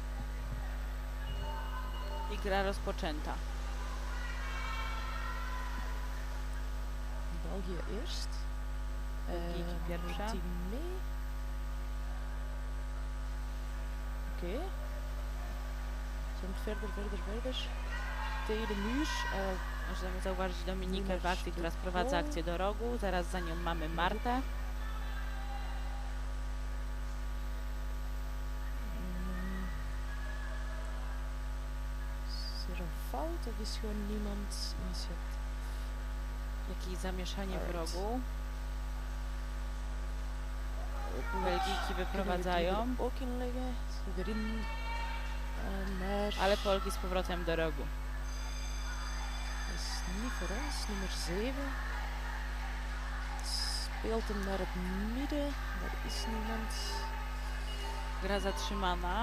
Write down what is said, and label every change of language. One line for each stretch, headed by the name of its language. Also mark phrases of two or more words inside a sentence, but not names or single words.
Polish: I gra rozpoczęta.
Dutch: België eerst.
Polish: België pierwsza.
Dutch: Team mee. Oké. Ze moet verder. Tegen de muur.
Polish: Możemy zauważyć Dominikę Numer w akcji, która sprowadza akcję do rogu. Zaraz za nią mamy Martę.
Dutch: Is er een fout of is gewoon niemand initiatief?
Polish: Jakieś zamieszanie w Alright. rogu.
Dutch: Hopelijk
Polish: Belgijki
Dutch: kunnen we die
Polish: wyprowadzają,
Dutch: er ook inleggen. Ze erin. Maar
Polish: ale Polki z powrotem do rogu.
Dutch: dat is niet voor ons. Nummer 7. Speelt hem naar het midden. Daar is niemand.
Polish: Gra zatrzymana.